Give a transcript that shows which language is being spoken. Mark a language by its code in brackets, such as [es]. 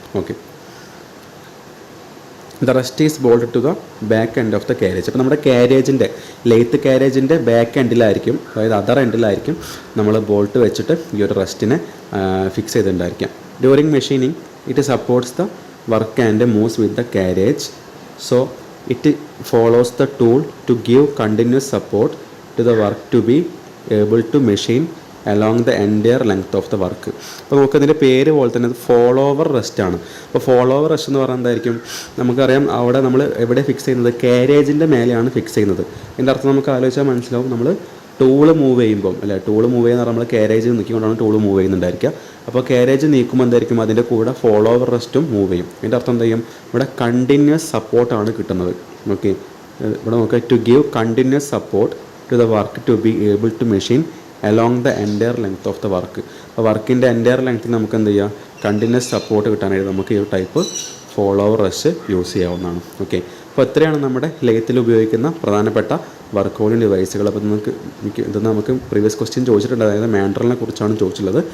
[en] Okay, the rest is bolted to the back end of the carriage. [ml] അപ്പോൾ നമ്മുടെ കാരേജിൻ്റെ lathe കാരേജിൻ്റെ back എൻഡിലായിരിക്കും, അതായത് other എൻഡിലായിരിക്കും നമ്മൾ bolt വെച്ചിട്ട് ഈ ഒരു റെസ്റ്റിനെ fix ചെയ്തിട്ടുണ്ടായിരിക്കാം. [en] During machining it supports the work and moves with the carriage. So it follows the tool to give continuous support to the work to be able to machine along the entire length of the work. [ml] അപ്പോൾ നമുക്കതിൻ്റെ പേര് പോലെ തന്നെ അത് follow over rest ആണ്. അപ്പോൾ follow over rest എന്ന് പറയുന്നത് എന്തായിരിക്കും, നമുക്കറിയാം അവിടെ നമ്മൾ എവിടെ ഫിക്സ് ചെയ്യുന്നത്, കാരേജിൻ്റെ മേലെയാണ് ഫിക്സ് ചെയ്യുന്നത്. ഇതിൻ്റെ അർത്ഥം നമുക്ക് ആലോചിച്ചാൽ മനസ്സിലാവും, നമ്മൾ ടൂള് മൂവ് ചെയ്യുമ്പം അല്ലേ, ടൂള് മൂവ് ചെയ്യുന്ന നമ്മൾ കാരേജ് നീക്കിക്കൊണ്ടാണ് ടൂള് മൂവ് ചെയ്യുന്നുണ്ടായിരിക്കുക. അപ്പോൾ കാരേജ് നീക്കുമ്പോൾ എന്തായിരിക്കും, അതിൻ്റെ കൂടെ ഫോളോ ഓവർ റെസ്റ്റും മൂവ് ചെയ്യും. ഇതിൻ്റെ അർത്ഥം എന്താ ചെയ്യും, ഇവിടെ കണ്ടിന്യൂസ് സപ്പോർട്ടാണ് കിട്ടുന്നത്. [en] okay, [ml] ഇവിടെ നോക്കുക, [en] To give continuous support to the work to be able to machine along the entire length of the work. [ml] അപ്പോൾ വർക്കിൻ്റെ എൻറ്റയർ ലെങ്ത്തിൽ നമുക്ക് എന്ത് ചെയ്യാം, കണ്ടിന്യൂസ് സപ്പോർട്ട് കിട്ടാനായിട്ട് നമുക്ക് ഈ ഒരു ടൈപ്പ് ഫോളോവർ റഷ് യൂസ് ചെയ്യാവുന്നതാണ്. ഓക്കെ, അപ്പോൾ എത്രയാണ് നമ്മുടെ ലെയ്ത്തിൽ ഉപയോഗിക്കുന്ന പ്രധാനപ്പെട്ട വർക്ക് ഹോൾഡിംഗ് ഡിവൈസുകൾ. അപ്പോൾ ഇത് നമുക്ക് പ്രീവിയസ് ക്വസ്റ്റ്യൻ ചോദിച്ചിട്ടുണ്ട്, അതായത് മാൻഡ്രലിനെ കുറിച്ചാണ് ചോദിച്ചിട്ടുള്ളത്.